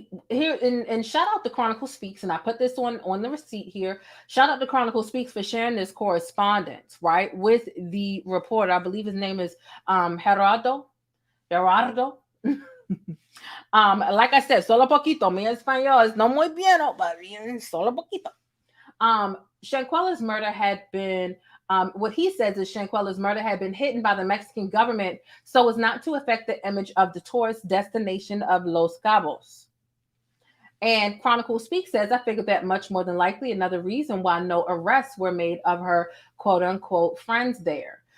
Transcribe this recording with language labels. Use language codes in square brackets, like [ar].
[en] And shout out to Chronicle Speaks, and I put this on the receipt here. Shout out to Chronicle Speaks for sharing this correspondence, right, with the reporter. I believe his name is Gerardo. Like I said, [es] solo poquito. Mi español es no muy bien, but solo poquito. [en] Shanquella's murder had been, what he says is Shanquella's murder had been hidden by the Mexican government so as not to affect the image of the tourist destination of Los Cabos. And Chronicle Speaks says, I figured that much more than likely another reason why no arrests were made of her quote unquote friends there.